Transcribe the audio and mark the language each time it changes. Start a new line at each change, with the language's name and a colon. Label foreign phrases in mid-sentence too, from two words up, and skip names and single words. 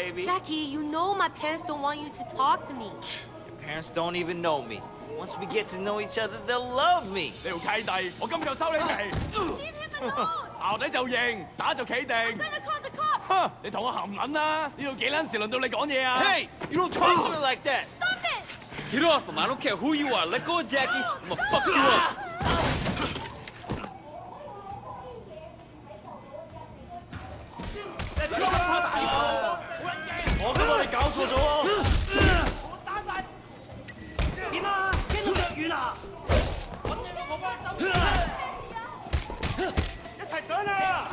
English: Jackie, you know my parents don't want you to talk to me. Your parents don't even know me. Once we get to know each other, they'll love me.
Cantonese: 你條契弟，我今日就收你皮。
English: Leave him alone!
Cantonese: 淆底就認，打就企定。
English: I'm gonna call the cops!
Cantonese: 哼！你同我含撚啦！呢度幾撚時輪到你講嘢啊
English: Hey, you don't talk to me like that. Stop it! Get off him. I don't care who you are. Let go of Jackie. I'm gonna fuck you up.
Cantonese: 我覺得你搞錯咗喎。點啊？驚到腳軟啊！揾你老婆幫手！一齊上啊！